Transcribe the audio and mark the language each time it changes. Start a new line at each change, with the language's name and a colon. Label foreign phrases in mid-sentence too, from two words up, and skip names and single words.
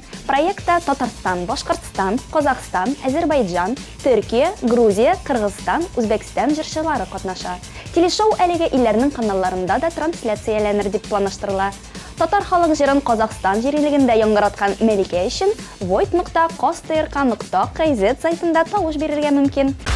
Tatar: Проектта Татарстан, Башкортстан, Казакъстан, Азербайҗан, Төркия, Грузия, Кыргызстан, Үзбәкстан җырчылары катнаша. Телешоу әлеге илләрнең каналларында да трансляцияләнер дип планлаштырыла. Татар халык җырын Казакъстан җирлегендә яңгыраткан Мәликә өчен voit.kostyrk.kz сайтында тавыш бирергә мөмкин.